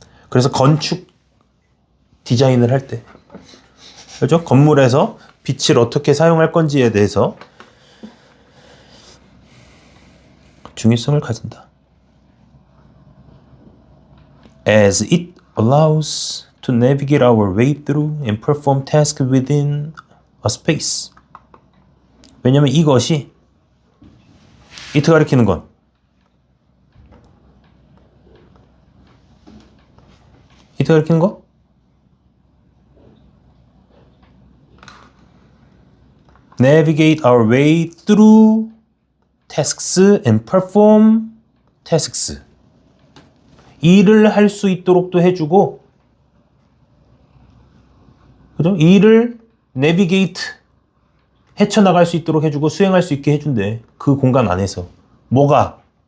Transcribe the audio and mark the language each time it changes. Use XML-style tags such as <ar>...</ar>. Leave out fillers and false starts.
<ko>그래서 건축 디자인을 할 때 그죠? 건물에서 빛을 어떻게 사용할 건지에 대해서 중요성을 가진다.</ko> <en>As it allows to navigate our way through and perform tasks within a space.</en> <ko>왜냐면 이것이 it 가리키는 건 it 가리키는 거?</ko> <en>Navigate our way through tasks and perform tasks.</en> <ko>일을 할 수 있도록도 해주고, 그죠? 일을 navigate 헤쳐나갈 수 있도록 해주고 수행할 수 있게 해준대. 그 공간 안에서. 뭐가?</ko>